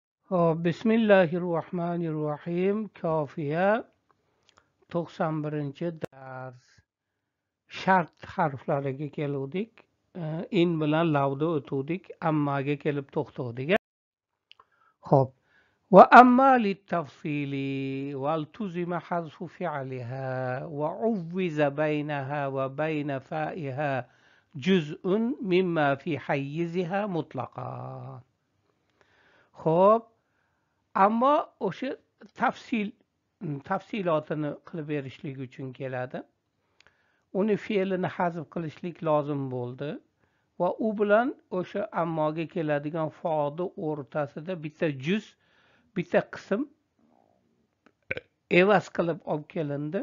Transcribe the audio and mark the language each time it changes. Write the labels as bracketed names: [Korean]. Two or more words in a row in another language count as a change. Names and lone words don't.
[Arabic] Bismillahirrohmanirrohim. [Uzbek] Kofiya 91-dars. Shart harflariga keluvdik. In bilan lavda o'tuvdik. Ammaga kelib to'xtavdik. Xo'p. [Arabic] وأما للتفصيل والتزم حذف فعلها وعوض بينها وبين فائها جزء مما في حيزها مطلقا. [Uzbek] Xo'p. Ammo o'sha tafsilotini qilib berishlik uchun keladi. Uni fe'lini hazf qilishlik lozim bo'ldi va u bilan o'sha ammoga keladigan fa'ni o'rtasida bitta qism evaz qilib olib kelindi.